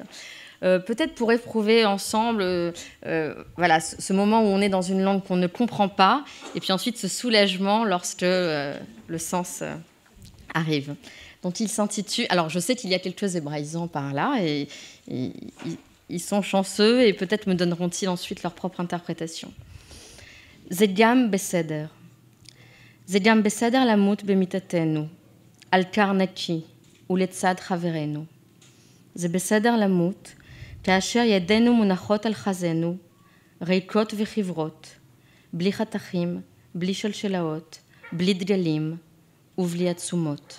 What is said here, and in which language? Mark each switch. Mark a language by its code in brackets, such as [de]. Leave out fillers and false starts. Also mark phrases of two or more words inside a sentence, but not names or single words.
[fr] Peut-être pour éprouver ensemble voilà, ce moment où on est dans une langue qu'on ne comprend pas, et puis ensuite ce soulagement lorsque le sens arrive. Donc il s'intitule... Alors je sais qu'il y a quelques hébraïsants par là, et ils sont chanceux, et peut-être me donneront-ils ensuite leur propre interprétation. [he] זה גם בסדר. זה גם בסדר למות במיטתנו, על כר נקי, ולצד חברינו. זה בסדר למות, כאשר ידינו מונחות על חזנו, ריקות וחברות, בלי חתכים, בלי שלשלאות, בלי דגלים ובלי עצומות.